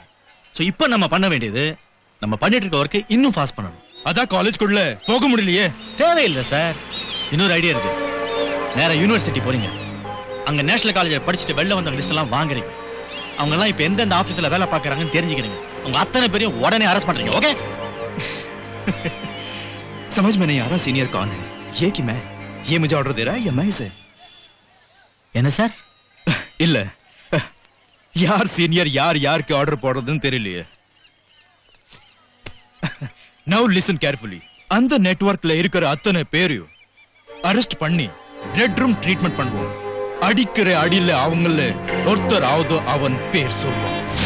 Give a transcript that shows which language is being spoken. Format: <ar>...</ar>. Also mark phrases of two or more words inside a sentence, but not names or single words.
<ta>சோ இப்போ நம்ம பண்ண வேண்டியது, நம்ம பண்ணிட்டு இருக்க ஒர்க்கை இன்னும் ஃபாஸ்ட் பண்ணணும். அதான் காலேஜ்க்குள்ள போக முடியலையே. தேவையில்லை சார். இன்னொரு ஐடியா இருக்கு. நேரா யூனிவர்சிட்டி போறீங்க. அங்க நேஷனல் காலேஜ்ல படிச்சுட்டு வெளில வந்த லிஸ்ட் எல்லாம் வாங்குறீங்க. அவங்க எல்லாம் இப்ப எந்தெந்த ஆபீஸ்ல வேலை பார்க்கறாங்கன்னு தெரிஞ்சுக்கிறீங்க. உங்க அத்தனை பேரையும் உடனே அரெஸ்ட் பண்றீங்க. ஓகே?</ta> <hi>समझ में नहीं आ रहा सीनियर कौन है, ये कि मैं, ये मुझे ऑर्डर दे रहा है या मैं इसे?</hi> <ta>என்ன சார்? இல்ல, யார் சீனியர் யார் யாருக்கு ஆர்டர் போடுறதுன்னு தெரியலையே.</ta> <en>Now listen carefully.</en> <ta>அந்த நெட்வொர்க்ல இருக்கிற அத்தனை பேரையும் அரெஸ்ட் பண்ணி</ta> <en>red room treatment</en> <ta>பண்ணுவோம். அடிக்கிற அடியில அவங்கள ஒருத்தர் ஆவதோ அவன் பேர் சொல்லுவான்.</ta>